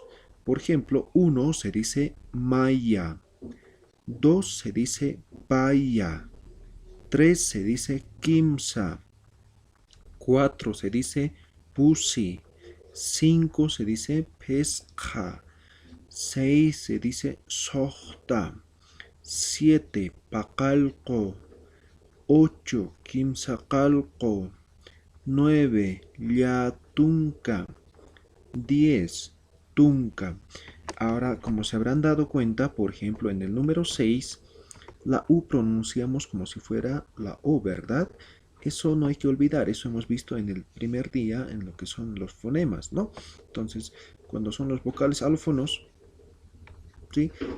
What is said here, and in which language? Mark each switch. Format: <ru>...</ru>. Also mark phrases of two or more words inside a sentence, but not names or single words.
<es>Por ejemplo, 1 se dice maya, 2 se dice paya, 3 se dice kimsa, 4 se dice pusi, 5 se dice pesca, 6 se dice sohta, 7</es> <ay>pacalco, 8 kimsacalco, 9 yatunca, 10 tunca.</ay> <es>Ahora, como se habrán dado cuenta, por ejemplo, en el número 6, la U pronunciamos como si fuera la O, ¿verdad? Eso no hay que olvidar, eso hemos visto en el primer día en lo que son los fonemas, ¿no? Entonces, cuando son los vocales alófonos, ¿sí?</es>